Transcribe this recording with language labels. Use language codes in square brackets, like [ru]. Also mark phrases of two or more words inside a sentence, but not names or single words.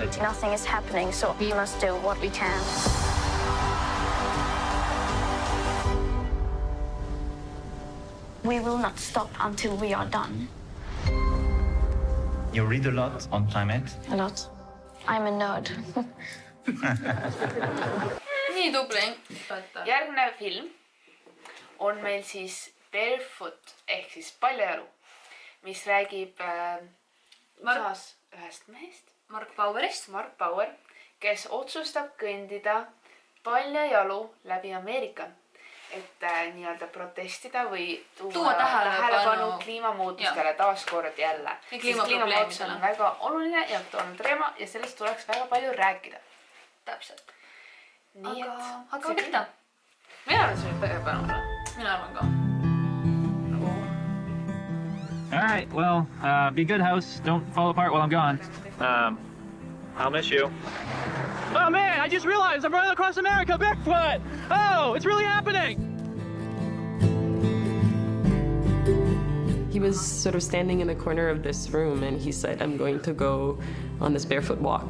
[en] Nothing is happening, so we must do what we can. We will not stop until we are done. You read a lot on climate. A lot. I'm a nerd. [et] Nii tubli. Järgnev film on meil siis Barefoot ehk siis paljajalu, mis räägib ühest mehest, Mark Bauerist. Mark Bauer, kes otsustab kõndida paljajalu läbi Ameerika, et nii-öelda protestida või tuua tähelepanu kliimamuutustele taaskord jälle. Kliimamuutus on väga oluline ja aktuaalne teema ja sellest tuleks väga palju rääkida. Täpselt. Nii et... Hakkame pihta. Mina arvan, see võib väga olla. Mina arvan ka. [en] All right, well, be good, house. Don't fall apart while I'm gone. I'll miss you. Oh man, I just realized I'm running across America barefoot. Oh, it's really happening. He was sort of standing in the corner of this room and he said, I'm going to go on this barefoot walk.